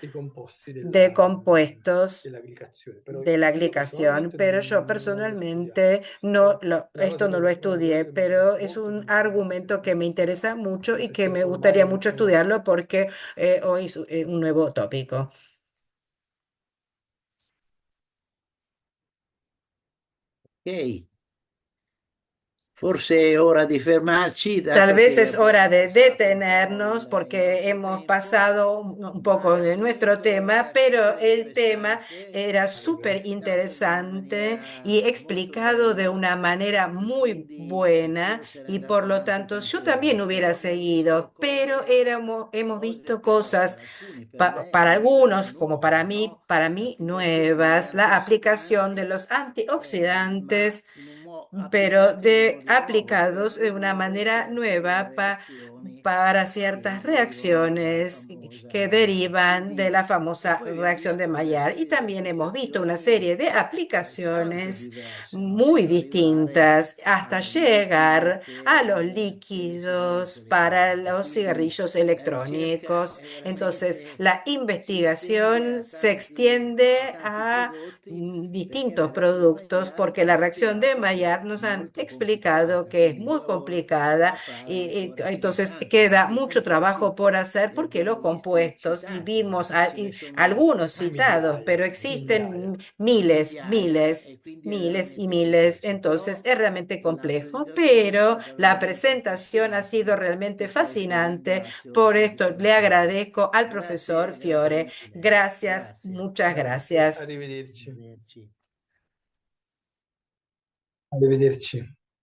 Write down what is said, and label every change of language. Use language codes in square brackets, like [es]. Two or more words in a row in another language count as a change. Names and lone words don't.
[it] dei composti [es] de compuestos [it] della glicazione. Però [es] de la [it] io [es] glicación, [it] personalmente [es] pero yo [it] non l'ho studiato [es] personalmente [it] questo, [es] no [it] però [es] lo, esto no lo [it] è una cosa [es] estudié, [it] che mi [es] pero [it] interessa [es] es [it] molto, [es] un [it] quindi sicuramente [es] argumento que me interesa mucho y que [it] potete [es] me gustaría [it] informare [es] mucho [it] anche Monica. [es] estudiarlo porque hoy es un nuevo tópico. [it] Ok, forse è ora di fermarci, [es] Tal [it] dato [es] vez [it] che [es] es hora [it] abbiamo [es] de [it] passato un po' [es] detenernos [it] il [es] porque [it] nostro [es] hemos [it] tempo, [es] pasado un poco [it] ma [es] de nuestro [it] l'argomento [es] tema, [it] era [es] pero [it] super [es] el tema [it] interessante, [es] era [it] Grazie. [es] súper [it] spiegato in una [es] interesante y [it] maniera molto [es] explicado de [it] bella [es] una manera [it] e [es] muy [it] quindi [es] buena [it] anch'io sarei [es] y por [it] andato [es] lo [it] avanti [es] tanto yo [it] tante ore, [es] también hubiera [it] però abbiamo visto [es] seguido, pero hemos [it] cose [es] visto [it] che [es] cosas [it] per alcuni, per me [es] para [it] sembrano [es] algunos, como [it] nuove, no? [es] para mí [it] L'applicazione degli [es] nuevas, la aplicación de [it] antiossidanti, [es] los [it] ma [es] antioxidantes pero [it] applicati in un [es] de [it] modo nuovo per [es] aplicados de una [it] ridurre [es] manera [it] certe [es] nueva [it] reazioni [es] para [it] che [es] ciertas [it] derivano dalla [es] reacciones que [it] famosa Maillard. [es] derivan de [it] Quindi, [es] la [it] e [es] famosa [it] poi abbiamo [es] reacción de [it] visto una [es] Maillard. Y [it] serie di [es] también hemos visto una [it] applicazioni [es] serie de [it] altrettanto [es] aplicaciones [it] diverse, no? [es] muy [it] Fino ad arrivare [es] distintas hasta [it] ai liquidi [es] llegar a los [it] per le [es] líquidos [it] sigarette [es] para [it] elettroniche. [es] los [it] Quindi [es] cigarrillos [it] la ricerca [es] electrónicos. [it] è [es] Entonces, [it] veramente [es] la [it] si estende [es] investigación se [it] a [es] extiende [it] tanti [es] a [it] prodotti perché la [es] distintos [it] reazione di [es] productos [it] Maillard [es] porque [it] ci [es] la [it] hanno [es] reacción de [it] spiegato che [es] Maillard [it] è [es] nos han [it] molto [es] explicado [it] complicata, [es] que es [it] quindi un [es] muy [it] lavoro [es] complicada [it] da fare [es] y [it] ancora più [es] entonces [it] importante [es] queda [it] perché i [es] mucho trabajo [it] composti [es] por hacer [it] li [es] porque los [it] abbiamo visti [es] compuestos, y [it] citati, [es] vimos [it] ma ce ne sono [es] algunos citados, pero [it] migliaia. [es] existen [it] migliaia e quindi è [es] miles y [it] veramente [es] miles, [it] complesso. [es] entonces [it] Però [es] es realmente [it] la [es] complejo, [it] presentazione è [es] pero [it] stata [es] la [it] veramente [es] presentación ha sido [it] affascinante [es] realmente [it] e questo [es] fascinante. [it] ringrazio il [es] Por esto le [it] professore. [es] agradezco al profesor [it] Grazie [es] Fiore. [it] mille. [es] Gracias, [it] Grazie. [es] muchas [it] Grazie, [es] gracias. [it] arrivederci. Arrivederci. Arrivederci.